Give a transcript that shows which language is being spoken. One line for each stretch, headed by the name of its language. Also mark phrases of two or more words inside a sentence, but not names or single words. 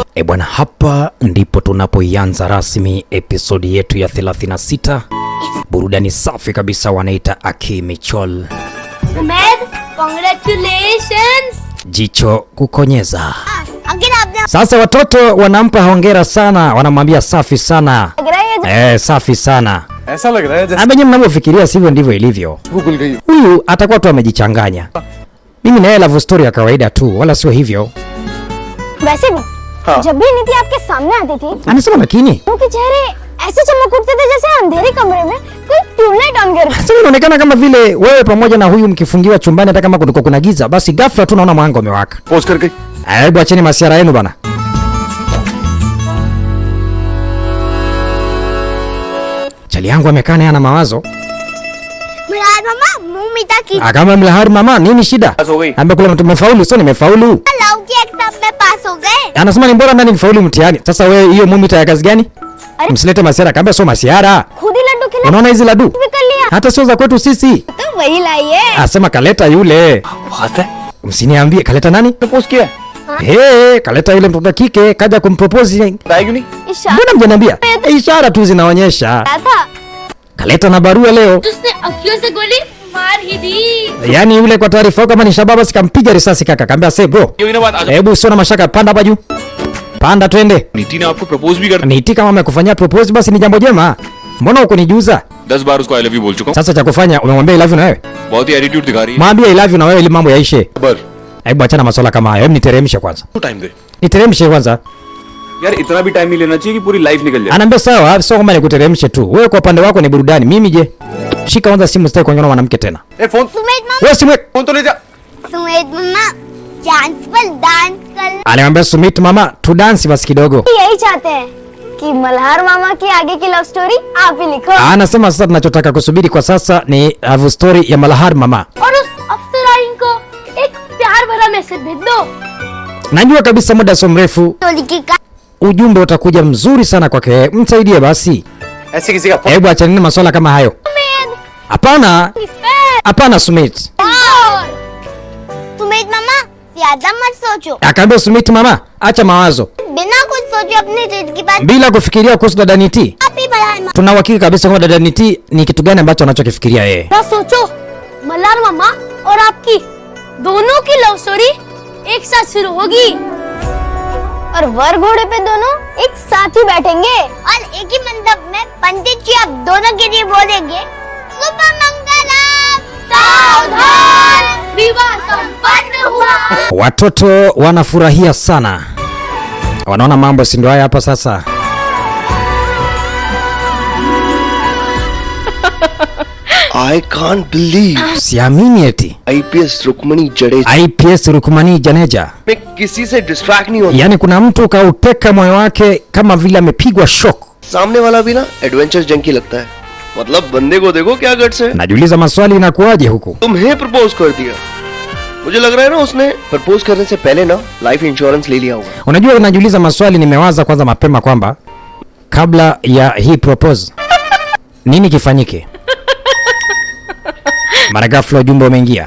Swahili: Bwana, hapa ndipo tunapoianza rasmi episodi yetu ya 36. Burudani safi kabisa, wanaita Aki Michol. Ahmed, congratulations. Jicho kukonyeza. Sasa watoto wanampa hongera sana, wanamwambia safi sana. Safi sana.
Hindi: ऐसा लग रहा है जैसे
Swahili: Abenye mnavyofikiria sivyo ndivyo ilivyo.
Hindi: भूल गई.
Swahili: Huyu atakuwa tu amejichanganya. Mimi na
English: love story
Swahili: ya kawaida tu, wala sio hivyo.
Hindi: वैसे भी जब भी नीति आपके सामने आती थी,
Swahili: Anasema lakini
Hindi: उनके चेहरे ऐसे चमक उठते थे जैसे अंधेरे कमरे में कोई
English: tubelight on
Hindi: कर।
Swahili: sasa inaonekana kama vile wewe pamoja na huyu mkifungiwa chumbani, hata kama kulikuwa kuna giza, basi ghafla tu naona mwanga umewaka.
Hindi: पोस्ट कर गई.
Swahili: Hebu acheni masiara yenu bana. Chali yangu amekaa naye ana mawazo.
Hindi: मलार मामा मुंह मीठा की
Swahili: Kama mlahari mama, nini shida?
Hindi: पास हो गई.
Swahili: Amekula mtu mefaulu, sio nimefaulu.
Hindi: लाऊ की एग्जाम में पास हो गए।
Swahili: Anasema ni bora ndani nifaulu mtihani. Sasa wewe hiyo mumita ya kazi gani? Msilete masiara, kaambia sio masiara.
Hindi: खुद ही लड्डू खिला
Swahili: Unaona hizi ladu?
Hindi: भी कर लिया
Swahili: Hata sio za kwetu sisi.
Hindi: तो वही लाइए।
Swahili: Asema kaleta yule.
Hindi: बात है.
Swahili: Msiniambie kaleta nani?
Hindi: प्रपोज किया.
Swahili: Kaleta yule mtoto kike kaja kumpropose.
Hindi: बताएगी नहीं. इशारा
Swahili: Mbona mjaniambia? Ishara tu zinaonyesha.
Hindi: था
Swahili: Kaleta na barua leo.
Hindi: उसने अखियों से गोली मार ही दी।
Swahili: Yaani yule kwa taarifa kama ni shababa sikampiga risasi kaka. Kaambia sasa bro.
Hindi: ये ना बात आज.
Swahili: Hebu usione mashaka, panda hapa juu. Panda twende.
Hindi: नीति ने आपको प्रपोज भी कर
Swahili: Niiti kama amekufanyia propose basi ni jambo jema. Mbona uko nijuza?
Hindi: 10 बार उसको
English: I love you
Hindi: बोल चुका हूं.
Swahili: Sasa cha kufanya umemwambia
English: I love you
Swahili: na wewe?
Hindi: बहुत ही एटीट्यूड दिखा रही है.
Swahili: Mwambie
English: I love you
Swahili: na wewe ili mambo yaishe. बर. Hebu achana masuala kama hayo. Hebu niteremshe kwanza.
Hindi: तो टाइम दे.
Swahili: Niteremshe kwanza.
Hindi: यार इतना भी टाइम नहीं लेना चाहिए कि पूरी लाइफ निकल जाए.
Swahili: Anaambia sawa, sio kwamba nikuteremshe tu. Wewe kwa upande wako ni burudani. Mimi je? Shika kwanza simu, sitaki kuongea na mwanamke tena.
Hindi: ए फोन. सुमेध मामा
Swahili: Wewe simu.
Hindi: फोन तो ले जा. सुमेध मामा डांस पर डांस कर।
Swahili: Aliambia Sumit mama, tu dance basi kidogo.
Hindi: यही चाहते हैं कि मल्हार मामा की आगे की
English: love story
Hindi: आप ही लिखो
Swahili: Anasema sasa tunachotaka kusubiri kwa sasa ni
English: love story
Swahili: ya Malahar mama.
Hindi: और उस अफसराइन को एक प्यार भरा मैसेज भेज दो।
Swahili: Najua kabisa muda sio mrefu ujumbe utakuja mzuri sana kwake. Msaidie basi.
Hindi: ऐसे किसी का.
Swahili: Hebu achana masuala kama hayo. Hapana. Hapana Sumit.
Hindi: सुमेध मामा ज्यादा मत सोचो,
Swahili: Akaambia Sumit mama, acha mawazo.
Hindi: बिना कुछ सोचे अपनी जिद की बात
Swahili: Bila kufikiria kuhusu dada Niti.
Hindi: आप ही बढ़ाए।
Swahili: Tuna uhakika kabisa kwamba dada Niti ni kitu gani ambacho anachokifikiria yeye.
Hindi: ना सोचो, मल्हार मामा और आपकी दोनों की
English: love story
Hindi: एक साथ शुरू होगी और वर घोड़े पे दोनों एक साथ ही बैठेंगे और एक ही मंडप में पंडित जी आप दोनों के लिए बोलेंगे शुभ मंगलम सावधान, विवाह संपन्न हुआ।
Swahili: Watoto wanafurahia sana. Wanaona mambo si ndio haya hapa sasa.
English: I can't believe
Swahili: Siamini eti.
Hindi: IPS रुक्मणी जडेजा
Swahili: IPS Rukmani Janeja.
Hindi: मैं किसी से डिस्ट्रैक्ट नहीं होता.
Swahili: Yaani kuna mtu kauteka moyo wake kama vile amepigwa shock.
Hindi: सामने वाला भी ना
English: adventure junkie
Hindi: लगता है. मतलब बंदे को देखो क्या गट्स है.
Swahili: Najiuliza maswali inakuwaje huku.
Hindi: तुम्हें प्रपोज कर दिया. मुझे लग रहा है ना उसने प्रपोज करने से पहले ना
English: life insurance
Hindi: ले लिया होगा.
Swahili: Unajua najiuliza maswali, nimewaza kwanza mapema kwamba kabla ya hii propose nini kifanyike. Mara ghafla ujumbe umeingia.